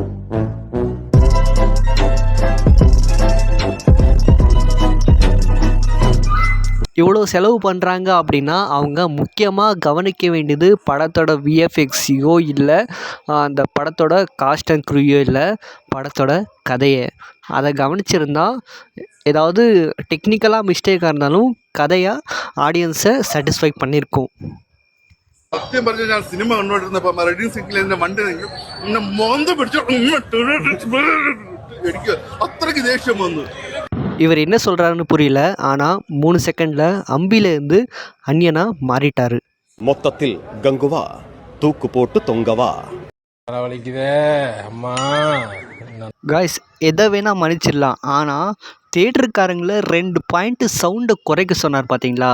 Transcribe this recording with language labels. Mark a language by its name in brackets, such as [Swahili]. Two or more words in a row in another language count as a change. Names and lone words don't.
[Tamil] இவ்வளோ செலவு பண்ணுறாங்க அப்படின்னா அவங்க முக்கியமாக கவனிக்க வேண்டியது படத்தோட விஎஃப்எக்ஸையோ இல்லை அந்த படத்தோட [English] cast and crew [Tamil] இல்லை, படத்தோட கதையை. அதை கவனிச்சிருந்தா ஏதாவது டெக்னிக்கலாக மிஸ்டேக்காக இருந்தாலும் கதையாக [English] audience satisfy [Tamil] பண்ணியிருக்கோம். [Malayalam] സത്യം പറഞ്ഞാൽ ഞാൻ സിനിമ കണ്ടുകൊണ്ടിരുന്നപ്പോ റെഡി സിംഗിൽ എന്റെ മണ്ടി എന്നെ മോന്ത പിടിച്ചു എനിക്ക് അത്രയ്ക്ക് ദേഷ്യം വന്നു. [Tamil] இவர் என்ன சொல்கிறாருன்னு புரியல. ஆனால் 3 செகண்டில் அம்பிலேருந்து அந்நியனா மாறிட்டார். மொத்தத்தில் கங்குவா தூக்கு போட்டு தொங்கவா. காய்ஸ், எதை வேணால் மன்னிச்சிடலாம். ஆனால் தியேட்டருக்காரங்களை 2 [English] point sound [Tamil] குறைக்க சொன்னார் பார்த்தீங்களா?